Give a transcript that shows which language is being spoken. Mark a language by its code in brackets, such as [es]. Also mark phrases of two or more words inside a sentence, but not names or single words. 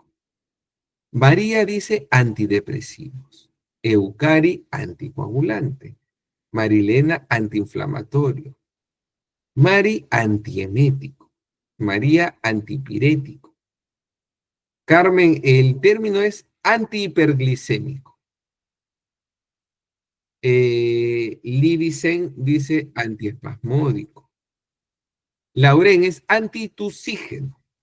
[es] María dice antidepresivos. Eucari, anticoagulante. Marilena, antiinflamatorio. Mari, antiemético. María, antipirético. Carmen, el término es antihiperglicémico. Livicen dice antiespasmódico. Lauren es antitusígeno.